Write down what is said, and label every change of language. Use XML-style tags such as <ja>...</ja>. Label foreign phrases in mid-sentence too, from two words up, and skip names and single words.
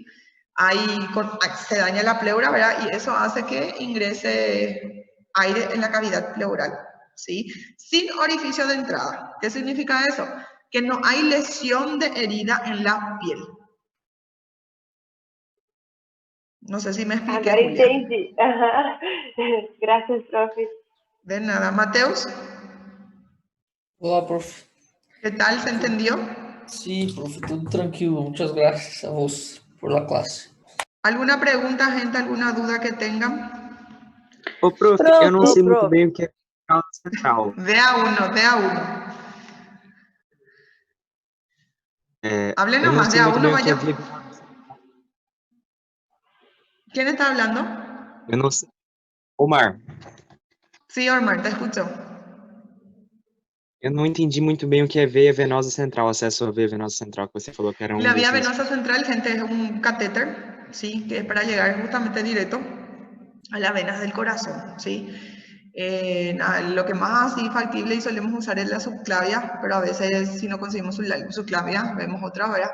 <es>Ahí se daña la pleura, ¿verdad? Y eso hace que ingrese aire en la cavidad pleural, ¿sí? Sin orificio de entrada. ¿Qué significa eso? Que no hay lesión de herida en la piel. No sé si me expliqué,</es> <pt>Agora Julia. entendi.</pt> <es>Gracias, profe. De nada. Mateus.</es> <pt>Olá, prof.</pt> <es>¿Qué tal? ¿Se entendió? Sí, profe,</es> <pt>tudo tranquilo.</pt> <es>Muchas gracias a vos por la clase. ¿Alguna pregunta, gente? ¿Alguna duda que tengan?</es> <pt>Ô, prof, eu não sei muito bem o que é canal central.</pt> <es>De a uno. Hable nomás, de a uno vaya. ¿Quién está hablando?</es> <pt>Eu não sei.</pt> <es>Omar. Sí, Omar, te escucho.</es> <pt>Eu não entendi muito bem o que é veia venosa central, acesso à veia venosa central, que você falou que era um</pt> <es>La vía dos... venosa central, gente, es un catéter, ¿sí? Que es para llegar justamente directo a las venas del corazón, ¿sí? Lo que más así factible y solemos usar es la subclavia, pero a veces si no conseguimos subclavia, vemos otra, ¿verdad?</es>